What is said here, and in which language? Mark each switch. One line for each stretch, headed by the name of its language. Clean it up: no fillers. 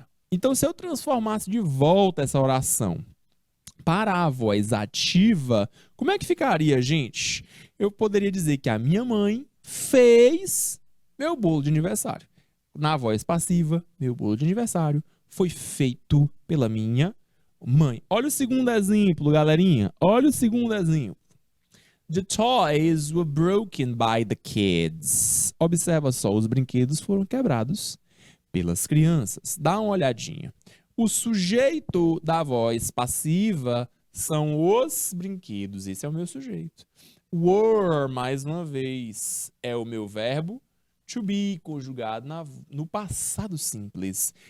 Portuguese: Então, se eu transformasse de volta essa oração para a voz ativa, como é que ficaria, gente? Eu poderia dizer que a minha mãe fez meu bolo de aniversário. Na voz passiva, meu bolo de aniversário foi feito pela minha mãe. Olha o segundo exemplo, galerinha. Olha o segundo exemplo.
English: The toys were broken by the kids.
Portuguese: Observa só, os brinquedos foram quebrados pelas crianças. Dá uma olhadinha. O sujeito da voz passiva são os brinquedos. Esse é o meu sujeito. Were, mais uma vez, é o meu verbo to be, conjugado no passado simples.